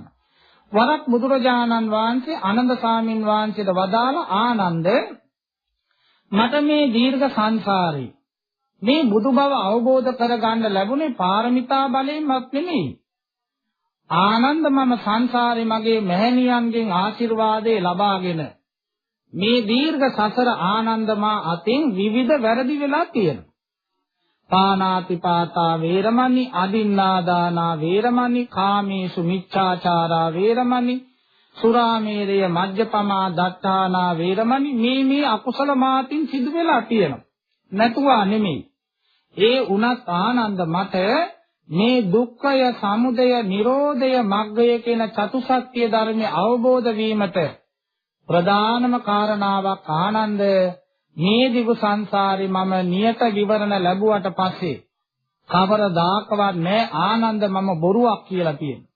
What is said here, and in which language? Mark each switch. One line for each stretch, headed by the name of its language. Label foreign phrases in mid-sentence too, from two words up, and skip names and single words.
Sinhala: වරක් බුදුරජාණන් වහන්සේ ආනන්ද සාමින් වහන්සේට වදාළ ආනන්ද මට මේ දීර්ඝ සංසාරේ මේ බුදු බව අවබෝධ කරගන්න ලැබුණේ පාරමිතා බලයෙන්වත් නෙමෙයි. ආනන්ද මම සංසාරේ මගේ මෑණියන්ගෙන් ආශිර්වාදේ ලබාගෙන මේ දීර්ඝ සසර ආනන්ද මා අතින් විවිධ වැරදි වෙලා තියෙනවා.
Pali: පානාතිපාතා වේරමණී, අදින්නාදානා වේරමණී, කාමේසු මිච්ඡාචාරා වේරමණී, සුරාමේරය මජ්ජපමා දත්තානා වේරමණී
Sinhala: මේ අකුසල මාතින් සිදු වෙලා තියෙනවා. නැතුවා නෙමෙයි. ඒ උනත් ආනන්ද මට මේ දුක්ඛය, සමුදය, නිරෝධය, මග්ගය කියන චතුසත්‍ය ධර්මය අවබෝධ වීමට ප්‍රධානම කාරණාවක් ආනන්ද මේ දිගු සංසාරේ මම නියත විවරණ ලැබුවට පස්සේ කවරදාකවත් නෑ ආනන්ද මම බොරුවක් කියලා තියෙනවා.